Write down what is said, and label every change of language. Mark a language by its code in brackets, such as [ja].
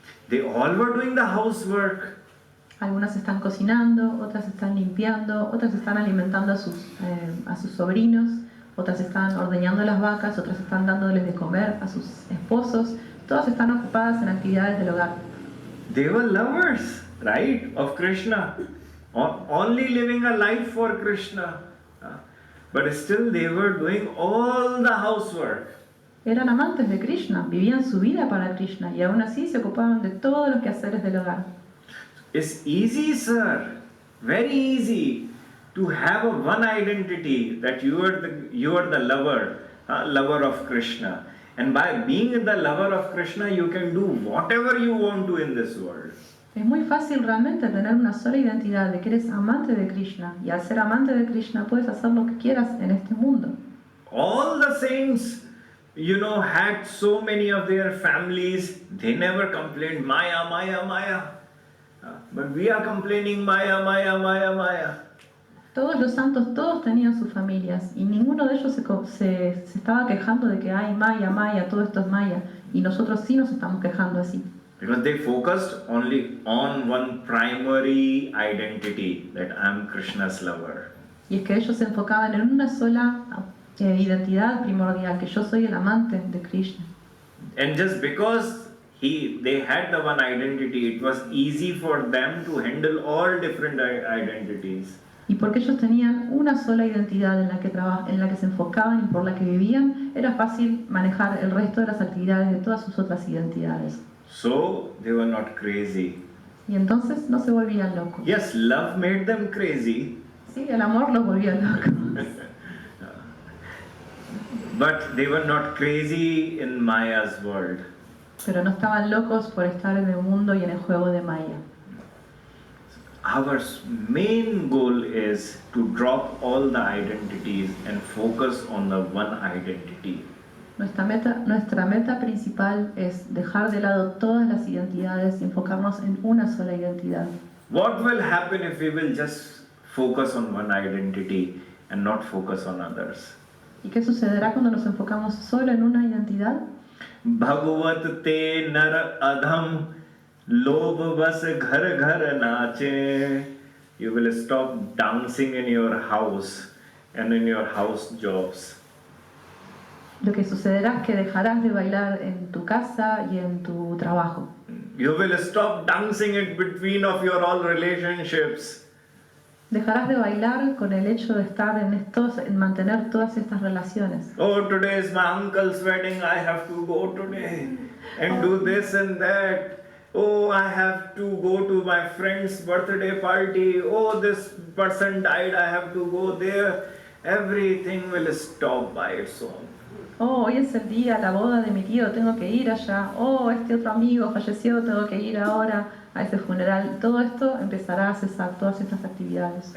[en] They all were doing the housework. [es] Algunas están cocinando, otras están limpiando, otras están alimentando a sus sobrinos, otras están ordeñando las vacas, otras están dándoles de comer a sus esposos. Todas están ocupadas en actividades del hogar. [en] They were lovers, right, of Krishna. Only living a life for Krishna. But still they were doing all the housework. [es] Eran amantes de Krishna, vivían su vida para Krishna y aún así se ocupaban de todos los quehaceres del hogar. [en] It's easy, sir, very easy to have a one identity that you are the lover of Krishna. And by being the lover of Krishna, you can do whatever you want to in this world. [es] Es muy fácil realmente tener una sola identidad de que eres amante de Krishna y al ser amante de Krishna puedes hacer lo que quieras en este mundo. [en] All the saints, had so many of their families, they never complained, Maya, Maya, Maya. But we are complaining, Maya, Maya, Maya, Maya. [es] Todos los santos, todos tenían sus familias y ninguno de ellos se estaba quejando de que hay Maya, Maya, todo esto es Maya y nosotros sí nos estamos quejando así. [en] Because they focused only on one primary identity, that I am Krishna's lover. [es] Y es que ellos se enfocaban en una sola identidad primordial, que yo soy el amante de Krishna. [en] And just because they had the one identity, it was easy for them to handle all different identities. [es] Y porque ellos tenían una sola identidad en la que se enfocaban y por la que vivían, era fácil manejar el resto de las actividades de todas sus otras identidades. [en] So they were not crazy. [es] Y entonces no se volvían locos. [en] Yes, love made them crazy. [es] Sí, el amor los volvió locos. [en] But they were not crazy in Maya's world. [es] Pero no estaban locos por estar en el mundo y en el juego de Maya. [en] Our main goal is to drop all the identities and focus on the one identity. [es] Nuestra meta principal es dejar de lado todas las identidades y enfocarnos en una sola identidad. [en] What will happen if we will just focus on one identity and not focus on others? [es] ¿Y qué sucederá cuando nos enfocamos solo en una identidad? [hi] Bhagavat te nar adham lobh vas ghar ghar nache. [en] You will stop dancing in your house and in your house jobs. [es] Lo que sucederá es que dejarás de bailar en tu casa y en tu trabajo. [en] You will stop dancing in between of your all relationships. [es] Dejarás de bailar con el hecho de estar en mantener todas estas relaciones. [en] Oh, today is my uncle's wedding. I have to go today and do this and that. Oh, I have to go to my friend's birthday party. Oh, this person died. I have to go there. Everything will stop by its own. [es] Oh, hoy es el día, la boda de mi tío, tengo que ir allá. Oh, este otro amigo falleció, tengo que ir ahora a ese funeral. Todo esto empezará a cesar, todas estas actividades.